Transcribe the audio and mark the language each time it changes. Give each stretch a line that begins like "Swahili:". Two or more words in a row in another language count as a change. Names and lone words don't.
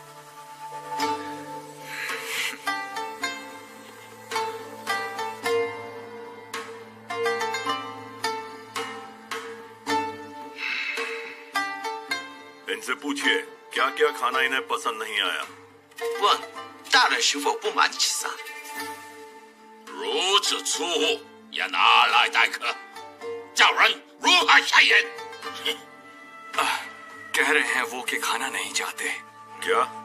Hindi: इनसे पूछिए क्या क्या खाना इन्हें पसंद नहीं आया।
Chinese: 问大人是否不满其上？如此粗鲁，也拿来待客，叫人如何下咽？
Hindi: कह रहे हैं वो कि खाना नहीं चाहते। क्या?